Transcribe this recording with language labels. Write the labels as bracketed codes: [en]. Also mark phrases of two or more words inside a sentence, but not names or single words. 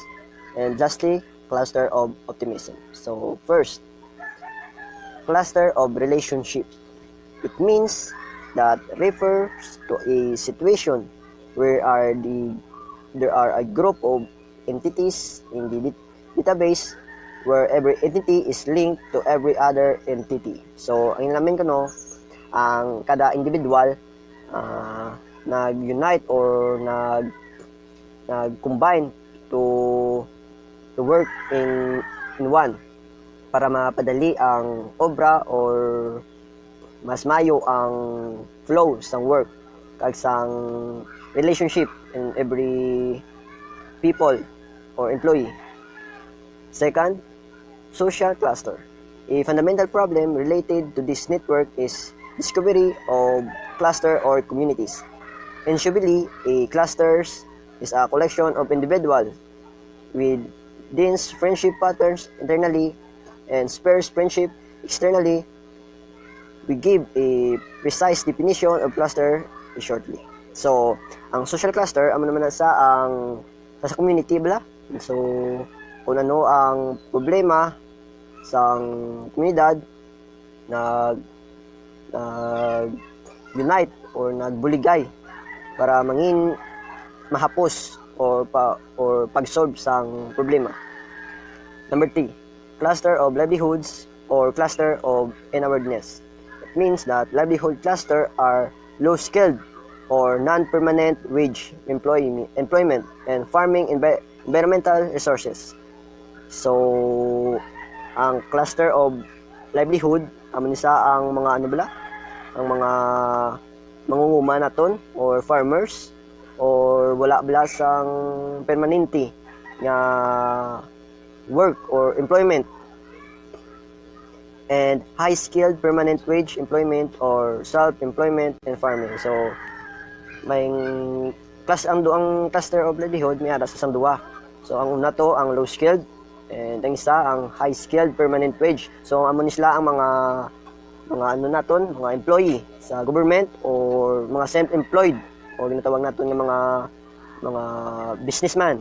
[en] And lastly, cluster of optimism. So, first, cluster of relationship. It means that refers to a situation where there are a group of entities in the database where every entity is linked to every other entity. So, [hil] ang namin ko no, ang kada individual nag-unite or nag-combine [en] to work in one [hil] para mapadali ang obra or mas mayo ang flow sang work kag sang relationship [en] in every people or employee. Second, social cluster. A fundamental problem related to this network is discovery of cluster or communities. Usually, a clusters is a collection of individuals with dense friendship patterns internally and sparse friendship externally. We give a precise definition of cluster shortly. So, [hil] ang [en] social cluster, [hil] amo naman sa community bala. So, kung ano ang problema sa komunidad, unite or nagbuligay para mangin mahapos or pag-solve sang problema. [en] Number 3, cluster of livelihoods or cluster of inwardness. It means that livelihood cluster are low-skilled or non-permanent wage employment and farming environmental resources. So, [hil] ang [en] cluster of livelihood, [hil] amo nisa ang mga ang mga mangunguma naton or farmers or wala bala sang permanente nga [en] work or employment, and high-skilled permanent wage employment or self-employment and farming. So, [hil] may ang [en] cluster of livelihood [hil] may ara sa sang duwa. So, ang una to ang [en] low-skilled and [hil] ang isa ang [en] high-skilled permanent wage. [hil] So, amo ni sila ang mga employee sa government or mga self-employed o ginatawag naton nga mga businessman.